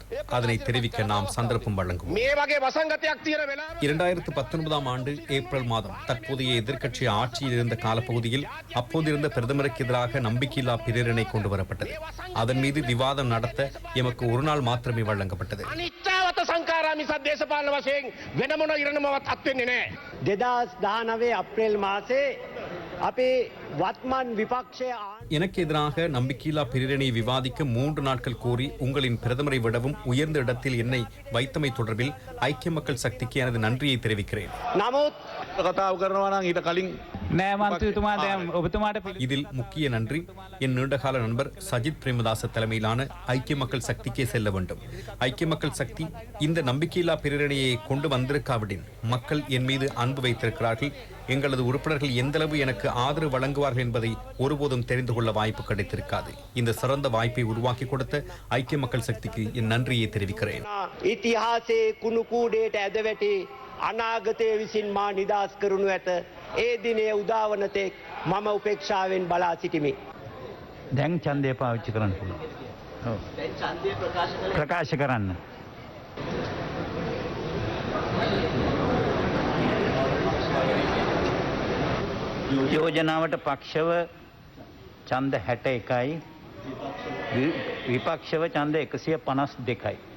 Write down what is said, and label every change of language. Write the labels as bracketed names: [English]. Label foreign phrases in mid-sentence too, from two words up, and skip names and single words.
[Tamil] அதனை தெரிவிக்க நாம் சந்தர்ப்பம் வழங்குவோம். 2019 ஆண்டு ஏப்ரல் மாதம் தற்போதைய எதிர்க்கட்சி ஆட்சியில் இருந்த காலப்பகுதியில் அப்போதிருந்த பிரதமருக்கு எதிராக நம்பிக்கையில்லா பிரேரணை கொண்டு வரப்பட்டது. அதன் மீது விவாதம் நடத்த எமக்கு ஒரு நாள் மாத்திரமே வழங்கப்பட்டது. [Sinhala] 2019 අප්‍රේල් මාසේ අපේ වත්මන් විපක්ෂය [Tamil] எனக்கு எதிராக நம்பிக்கையில்லா பிரேரணையை விவாதிக்க 3 நாட்கள் கோரி உங்களின் பிரதமரை விடவும் உயர்ந்த இடத்தில் என்னை வைத்தமை தொடர்பில் ஐக்கிய மக்கள் சக்திக்கு எனது நன்றியை தெரிவிக்கிறேன். இதில் முக்கிய நன்றி என் நீண்டகால நண்பர் சஜித் பிரேமதாச தலைமையிலான ஐக்கிய மக்கள் சக்திக்கே செல்ல வேண்டும். ஐக்கிய மக்கள் சக்தி இந்த நம்பிக்கையில்லா பிரேரணையை கொண்டு வந்திருக்காவிடின் மக்கள் என் மீது அன்பு வைத்திருக்கிறார்கள். எங்களது உறுப்பினர்கள் எந்தளவு எனக்கு ஆதரவு வழங்குவார்கள் என்பதை ஒருபோதும் தெரிந்து கொள்ள வாய்ப்பு கிடைத்திருக்காது. இந்த சிறந்த வாய்ப்பை உருவாக்கி கொடுத்த ஐக்கிய மக்கள் சக்திக்கு என் நன்றியை தெரிவிக்கிறேன். [Sinhala] ඉතිහාසයේ කුණු කූඩේට ඇද වැටි අනාගතය විසින් මා නිදහස් කරනු ඇත. ඒ දිනේ උදාවන තෙක් මම උපේක්ෂාවෙන් බලා සිටිමි. දැන් ඡන්දය පාවිච්චි කරන්න පුළුවන්. ඔව්. දැන් ඡන්දය ප්‍රකාශ කරන්න. යෝජනාවට පක්ෂව ඡන්ද 61යි විපක්ෂව ඡන්ද 152යි.